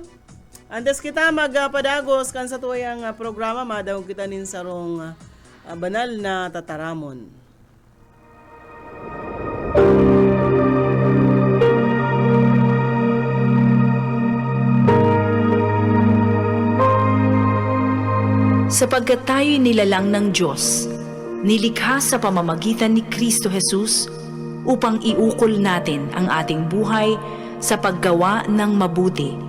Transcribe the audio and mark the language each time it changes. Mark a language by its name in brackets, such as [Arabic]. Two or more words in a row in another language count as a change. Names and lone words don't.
[Bikol] Antes kita magpadagos kan sa tuyang programa, madaw kita nin sarong banal na tataramon. [Filipino] Sapagkat tayo'y nilalang ng Diyos, nilikha sa pamamagitan ni Kristo Jesus upang iukol natin ang ating buhay sa paggawa ng mabuti.